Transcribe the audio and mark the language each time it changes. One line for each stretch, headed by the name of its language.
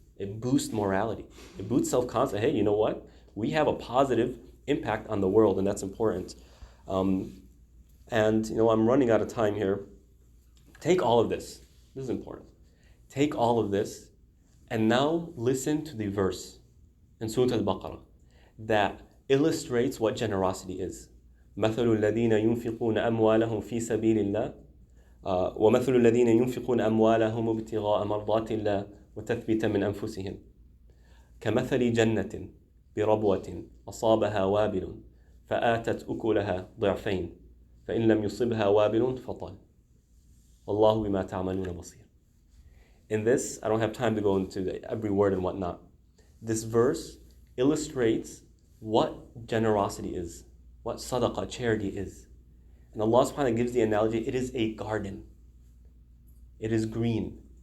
English: It boosts morality. It boosts self-confidence. Hey, you know what? We have a positive impact on the world, and that's important. And I'm running out of time here. Take all of this. This is important. Take all of this, and now listen to the verse in Surah Al-Baqarah that illustrates what generosity is.
Arabic: مثل الذين ينفقون أموالهم في سبيل الله ومثل الذين ينفقون أموالهم ابتغاء مرضات الله وتثبيتا من أنفسهم كمثل جنة بربوة أصابها وابل فآتت أكلها ضعفين فإن لم يصبها وابل فطل. Wallahu bima ta'maluna basir.
English: In this, I don't have time to go into every word and whatnot. This verse illustrates what generosity is, what sadaqah, charity is. And Allah subhanahu wa ta'ala gives the analogy, it is a garden. It is green.